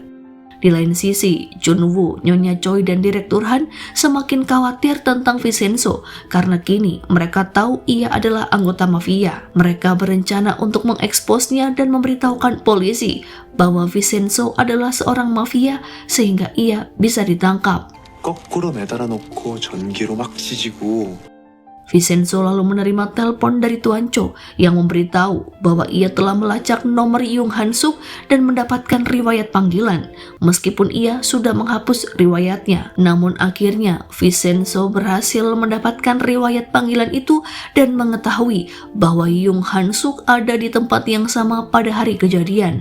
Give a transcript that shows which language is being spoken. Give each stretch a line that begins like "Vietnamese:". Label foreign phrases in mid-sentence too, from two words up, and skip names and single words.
Indonesian: Di lain sisi, Junwoo, Nyonya Choi, dan Direktur Han semakin khawatir tentang Vincenzo karena kini mereka tahu ia adalah anggota mafia. Mereka berencana untuk mengeksposnya dan memberitahukan polisi bahwa Vincenzo adalah seorang mafia sehingga ia bisa ditangkap.
Korean: 거꾸로 매달아 놓고 전기로 막 지지고.
Indonesian: Vincenzo lalu menerima telepon dari Tuan Cho yang memberitahu bahwa ia telah melacak nomor Yung Han-suk dan mendapatkan riwayat panggilan. Meskipun ia sudah menghapus riwayatnya, namun akhirnya Vincenzo berhasil mendapatkan riwayat panggilan itu dan mengetahui bahwa Yung Han-suk ada di tempat yang sama pada hari kejadian.